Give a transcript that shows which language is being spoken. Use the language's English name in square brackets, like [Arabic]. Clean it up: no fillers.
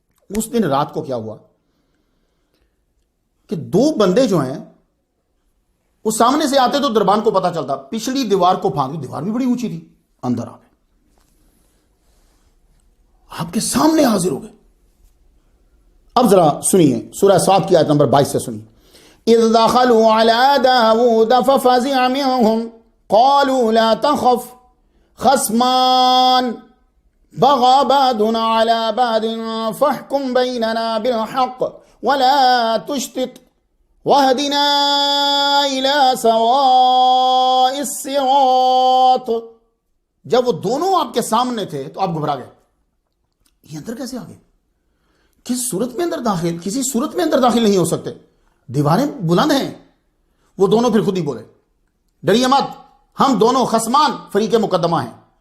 [Urdu] اس دن رات کو کیا ہوا کہ 2 بندے جو ہیں وہ سامنے سے آتے تو دربان کو پتا چلتا, پچھلی دیوار کو پھاند, دیوار بھی بڑی اونچی تھی, اندر آ گئے, آپ کے سامنے حاضر ہو گئے. اب ذرا سنیے سورہ 7 کی آیت نمبر 22 سے سنیے. [Arabic] اذ دخلوا على داود ففزع منهم قالوا لا تخف خصمان بغى بعضنا على بعض فاحكم بيننا بالحق ولا تشتت واهدنا الى سواء الصراط. [Urdu] جب وہ دونوں آپ کے سامنے تھے تو آپ گھبرا گئے, یہ اندر کیسے آ گئے؟ کس صورت میں اندر داخل, کسی صورت میں اندر داخل نہیں ہو سکتے, دیواریں بلند ہیں. وہ دونوں پھر خود ہی بولے, ڈریے مت, ہم دونوں خصمان فریق مقدمہ ہیں.